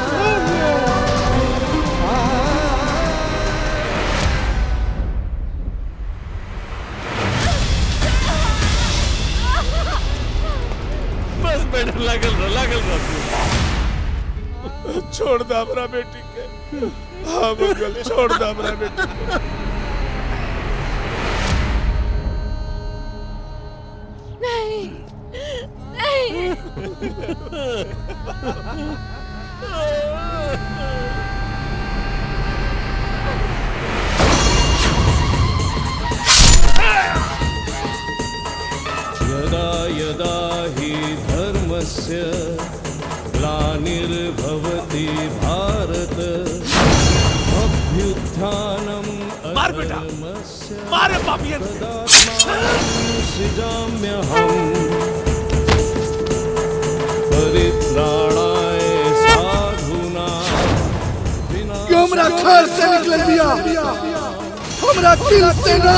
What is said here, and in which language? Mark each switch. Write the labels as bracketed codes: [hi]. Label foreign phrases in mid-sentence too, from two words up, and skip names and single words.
[bho] बस बेटा लागल रह। छोड़ दा हमरा बेटी के। हाँ मंगल छोड़ दा हमरा बेटी के। नहीं नहीं। [sa] यदा यदा हि धर्मस्य ग्लानिर्भवति भारत [bho] मार बेटा, मारे पापियन [sa] परित्राणाय साधुना [bho] कि हमरा घर से निकल दिया, हमरा दिल से ना।